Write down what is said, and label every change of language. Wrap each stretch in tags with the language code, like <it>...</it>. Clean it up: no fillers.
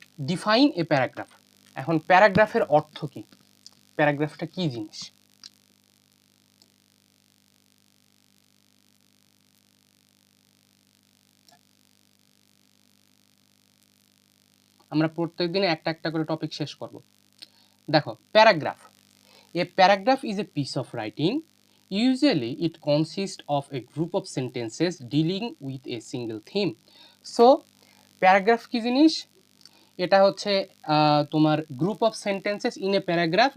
<en>Define a paragraph.</en> <bn>এখন প্যারাগ্রাফের অর্থ কি? প্যারাগ্রাফটা কি জিনিস? আমরা প্রত্যেকদিন একটা একটা করে টপিক শেষ করব।</bn> <en>দেখো, paragraph, a paragraph is a piece of writing. Usually it consists of a group of sentences dealing with a single theme.</en> <bn>So paragraph কি জিনিস? এটা হচ্ছে তোমার</bn> <en>Group of sentences in a paragraph.</en>